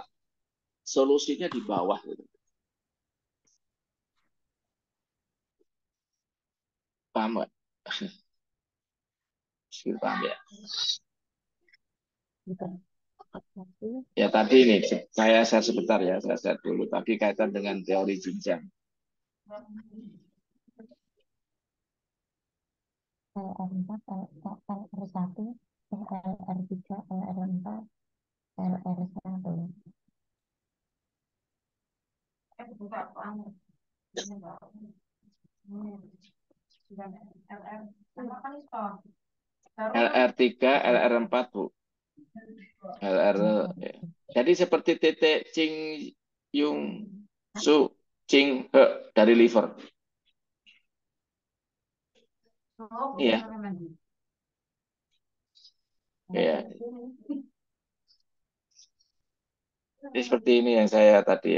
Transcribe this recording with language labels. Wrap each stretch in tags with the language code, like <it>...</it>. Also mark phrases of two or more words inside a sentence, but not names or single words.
<id>Solusinya di bawah. Gitu. Paham nggak? Paham ya? Bukan. Tapi Ya tadi ini, saya sebentar ya, saya dulu. Tadi kaitan dengan teori jenjang. LR4, LR1, LR3, LR4, LR1. LR3, LR4, Bu. LR. Ya. Jadi seperti titik Ching Yung Su Ching He dari liver. Iya. Ya. Jadi seperti ini yang saya tadi ya.</id>